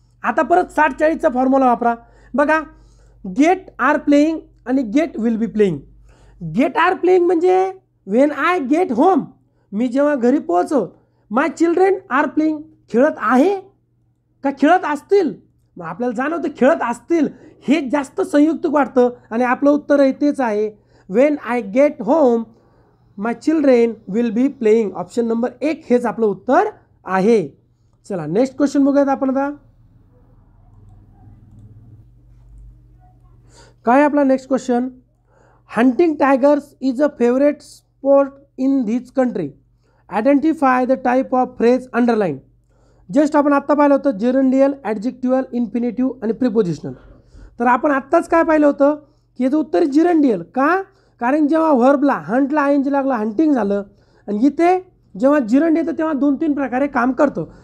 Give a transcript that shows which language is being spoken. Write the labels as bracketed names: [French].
[Marathi] आता परत 60-40चा फॉर्म्युला वापरा. बघा, गेट आर प्लेईंग आणि gate will be playing. Gate R playing म्हणजे [English] when I get home, [Marathi] मी जेव्हा घरी पोहोचो. [English] my children are playing, [Marathi] खेळत आहे का खेळत असतील. मग आपल्याला जाणवतं खेळत असतील, हे जास्त संयुक्त वाटतं आणि आपलं उत्तर आहे तेच आहे. [English] When I get home my children will be playing. [Marathi] Option number 1 हेच आपलं उत्तर आहे. चला नेक्स्ट क्वेश्चन बघूयात आपण. आता काय आपला next question? [English] Hunting tigers is a favourite sport in this country. Identify the type of phrase underline. [Marathi] Just आपण आत्ता पाहिलं होतं जेरंडियल, ॲडजेक्टिव्हल, इन्फिनिटिव्ह आणि प्रिपोजिशनल. तर आपण आत्ताच काय पाहिलं होतं की याचं उत्तर जिरंडियल. का? कारण जेव्हा व्हर्बला हंटला आयएनजी लागला हंटिंग झालं, आणि इथे जेव्हा जिरंड येतं तेव्हा 2-3 प्रकारे काम करतो.